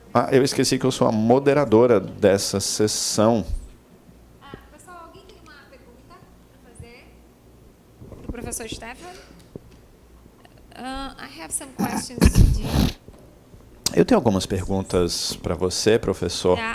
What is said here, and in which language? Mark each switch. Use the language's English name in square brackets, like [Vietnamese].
[Portuguese] Eu esqueci que eu sou a moderadora dessa sessão. Pessoal, alguém tem uma pergunta para fazer para o professor Stefan? [English] I have some questions to you. [Portuguese] Eu tenho algumas perguntas para você, professor.